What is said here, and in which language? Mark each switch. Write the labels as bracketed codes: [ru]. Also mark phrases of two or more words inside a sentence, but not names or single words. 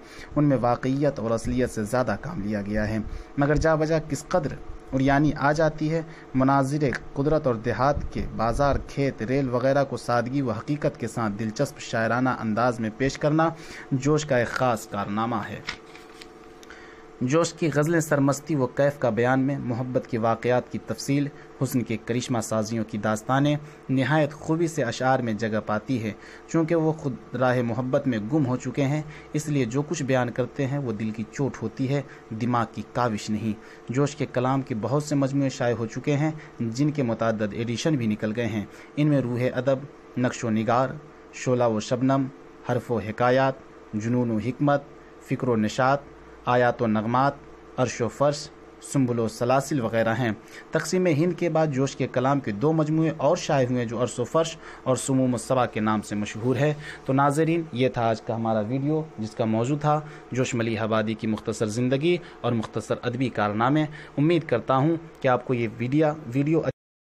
[ur] ان میں واقعیت اور اصلیت سے زیادہ کام لیا گیا ہے، مگر جا بجا کس قدر اور یعنی آ جاتی ہے۔ مناظر قدرت اور دیہات کے بازار، کھیت، ریل وغیرہ کو سادگی و حقیقت کے ساتھ دلچسپ شاعرانہ انداز میں پیش کرنا جوش کا ایک خاص کارنامہ ہے۔ جوش کی غزلیں سرمستی و کیف کا بیان میں محبت کے واقعات کی تفصیل، حسن کے کرشمہ سازیوں کی داستانیں نہایت خوبی سے اشعار میں جگہ پاتی ہے۔ چونکہ وہ خود راہ محبت میں گم ہو چکے ہیں، اس لیے جو کچھ بیان کرتے ہیں وہ دل کی چوٹ ہوتی ہے، دماغ کی کاوش نہیں۔ جوش کے کلام کے بہت سے مجموعے شائع ہو چکے ہیں، جن کے متعدد ایڈیشن بھی نکل گئے ہیں۔ ان میں روح ادب، نقش و نگار، شعلہ و شبنم، حرف و حکایات، جنون و حکمت، فکر و نشاط، آیات و نغمات، عرش و فرش، سنبل و سلاسل وغیرہ ہیں۔ تقسیم ہند کے بعد جوش کے کلام کے 2 مجموعے اور شائع ہوئے جو عرش و فرش اور سموم الصبا کے نام سے مشہور ہے۔ تو ناظرین، یہ تھا آج کا ہمارا ویڈیو، جس کا موضوع تھا جوش ملیح آبادی کی مختصر زندگی اور مختصر ادبی کارنامے۔ امید کرتا ہوں کہ آپ کو یہ ویڈیو